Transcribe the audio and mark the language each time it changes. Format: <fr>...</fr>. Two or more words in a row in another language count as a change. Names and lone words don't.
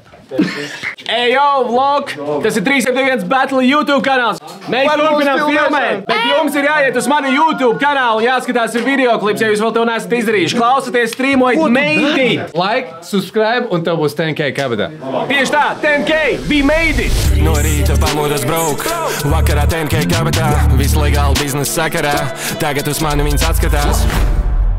<lv>Ejo, vlog! Tas ir 371 Battle YouTube kanāls. Mēs turpinām filmēt, bet jums ir jāiet uz manu YouTube kanālu un jāskatās ir videoklips, ja jūs vēl to neesat izdarījuši. Klausaties, streamojiet,</lv> <en>made it! Like, subscribe</en> <lv>un tev būs 10K kabatā. Tieši tā,</lv> <en>10K, we made it!</en> <lv>No rīta pamodas brauk, vakarā 10K kabatā, viss legāli biznesa sakarā, tagad uz mani viņas atskatās.</lv>